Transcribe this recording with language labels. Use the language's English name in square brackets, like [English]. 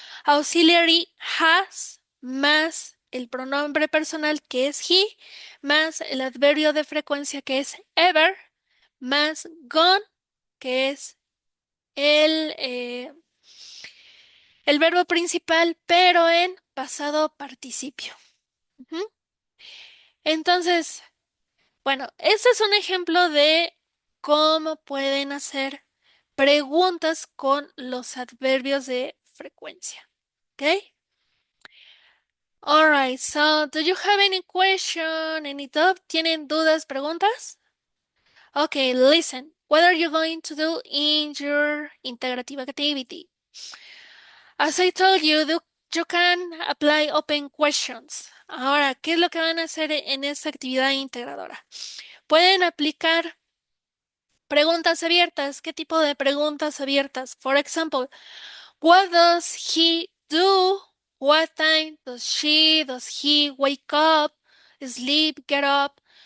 [Spanish] Auxiliary has más el pronombre personal que es he, más el adverbio de frecuencia que es ever, más gone, que es el, eh, el verbo principal, pero en pasado participio. Ujú. Entonces, bueno, este es un ejemplo de cómo pueden hacer preguntas con los adverbios de frecuencia. ¿Ok? [English] Alright, so do you have any question, any doubt? [Spanish] ¿Tienen dudas, preguntas? [English] Okay, listen. What are you going to do in your integrative activity? As I told you, you can apply open questions. [Spanish] Ahora, ¿qué es lo que van a hacer en esta actividad integradora? Pueden aplicar preguntas abiertas. ¿Qué tipo de preguntas abiertas? [English] For example, what does he do? What time does he wake up, sleep, get up?